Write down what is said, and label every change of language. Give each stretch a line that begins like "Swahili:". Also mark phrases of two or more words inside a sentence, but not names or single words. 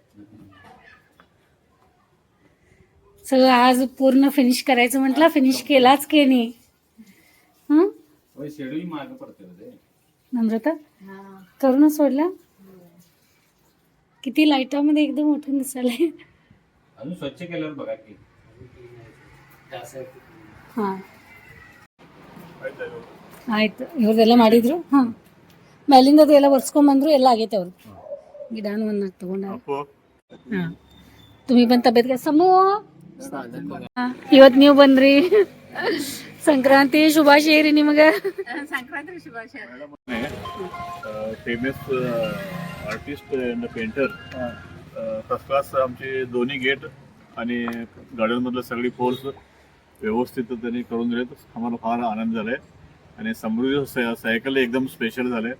Marathi: सगळं आज पूर्ण फिनिश करायचं म्हटलं, फिनिश केलाच की नाही? हां होय, शेड्यूल मागे पडते रे. नम्रता करूनच सोडला. किती लाईटामध्ये एकदम उठून दिसायला. अजून स्वच्छ केल्यावर बघा की.
Kannada: ಹಾಂ ಆಯ್ತು. ಇವ್ರದೆಲ್ಲ ಮಾಡಿದ್ರು. ಹಾಂ, ಮೇಲಿಂದ ಅದು ಎಲ್ಲ ಒರೆಸ್ಕೊಂಬಂದ್ರು, ಎಲ್ಲ ಆಗೈತೆ ಅವ್ರು. ಗಿಡಾನು ಒಂದು ತಗೊಂಡ. ಹಾಂ,
Marathi: तुम्ही पण तब्येत काय समू?
Kannada: ಇವತ್ತು ನೀವು ಬಂದ್ರಿ. ಸಂಕ್ರಾಂತಿ ಶುಭಾಶಯ ರೀ ನಿಮಗೆ.
Marathi: संक्रांती शुभाशय.
English: famous artist and painter first class
Marathi: आमचे दोन्ही गेट आणि गार्डनमधलं सगळी पोल्स व्यवस्थित त्यांनी करून दिलेत. आम्हाला फार आनंद झाला आहे. आणि समृद्धी सायकल एकदम स्पेशल झाले.